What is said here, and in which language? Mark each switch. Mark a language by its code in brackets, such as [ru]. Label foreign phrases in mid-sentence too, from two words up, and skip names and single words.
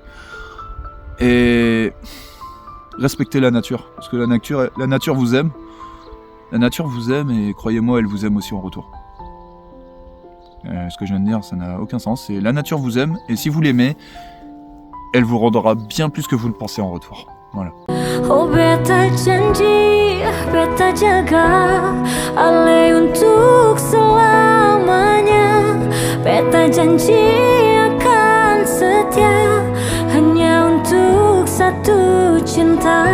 [fr] Et respectez la nature, parce que la nature vous aime. La nature vous aime, et croyez-moi, elle vous aime aussi en retour. Ce que je viens de dire, ça n'a aucun sens. C'est la nature vous aime, et si vous l'aimez, elle vous rendra bien plus que vous le pensez en retour. Voilà. [abs] Oh beta janji, beta jaga Ale untuk selamanya. Beta janji akan setia hanya untuk satu cinta.